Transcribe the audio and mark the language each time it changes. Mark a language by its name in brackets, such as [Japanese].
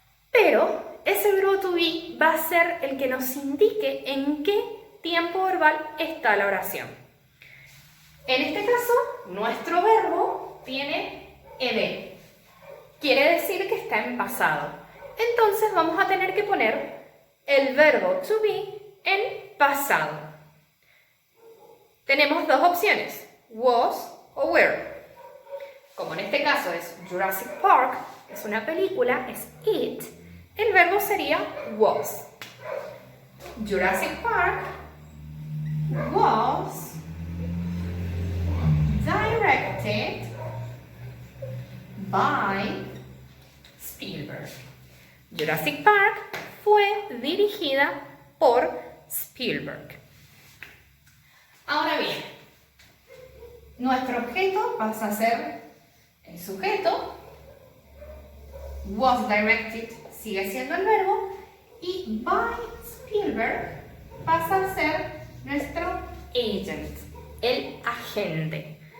[Spanish] Pero ese verbo to be va a ser el que nos indique en qué tiempo verbal está la oración. En este caso, nuestro verbo tiene ed. Quiere decir que está en pasado. Entonces vamos a tener que poner el verbo to be en pasado. Tenemos dos opciones, was o were. Como en este caso es Jurassic Park, que es una película, es it, el verbo sería was. [English] Jurassic Park was directed by Spielberg. [Spanish] Jurassic Park fue dirigida por Spielberg. Ahora bien, nuestro objeto pasa a ser el sujeto, was directed sigue siendo el verbo y by Spielberg pasa a ser nuestro agent, el agente.